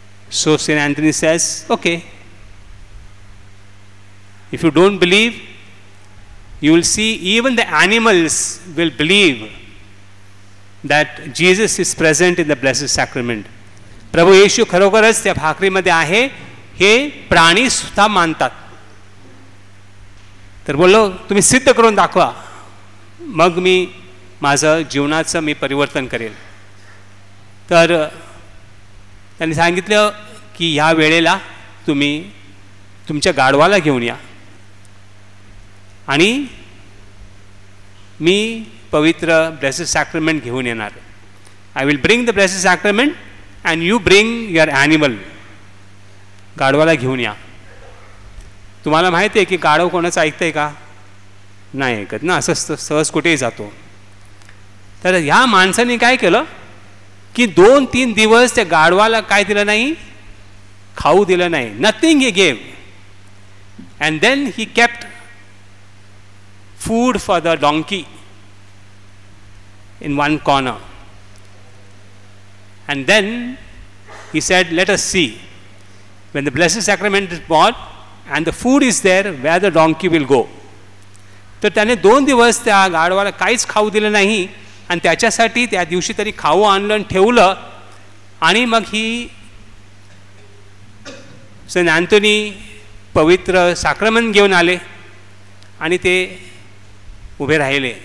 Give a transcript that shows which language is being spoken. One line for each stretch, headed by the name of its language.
English: So Saint Anthony says, okay, if you don't believe, you will see even the animals will believe that Jesus is present in the blessed sacrament.
Marathi: प्रभू येशू खरोखरच त्या भाकरीमध्ये आहे हे प्राणी सुद्धा मानतात. तर बोललो तुम्ही सिद्ध करून दाखवा, मग मी माझं जीवनाचं मी परिवर्तन करेल. तर त्यांनी सांगितलं की ह्या वेळेला तुम्ही तुमच्या गाढवाला घेऊन या आणि मी पवित्र ब्लेसेड सॅक्रेमेंट घेऊन येणार.
English: I will bring the blessed sacrament and you bring your animal.
Marathi: गाढवाला घेऊन या. तुम्हाला माहिती आहे की गाढव कोणाचं ऐकतंय का? नाही ऐकत ना, असं सहज कुठेही जातो. तर ह्या माणसाने काय केलं की 2-3 दिवस त्या गाढवाला काय दिलं नाही, खाऊ दिलं नाही.
English: Nothing he gave. And then he kept food for the donkey in one corner, and then he said, let us see when the blessed sacrament is brought and the food is there, where the donkey will go.
Marathi: तर त्याने 2 दिवस त्या गाढवाला काहीच खाऊ दिलं नाही आणि त्याच्यासाठी त्या दिवशी तरी खाऊ आणलं आणि ठेवलं. आणि मग ही सेंट अँथोनी पवित्र साक्रमेंट घेऊन आले आणि ते उभे राहिले.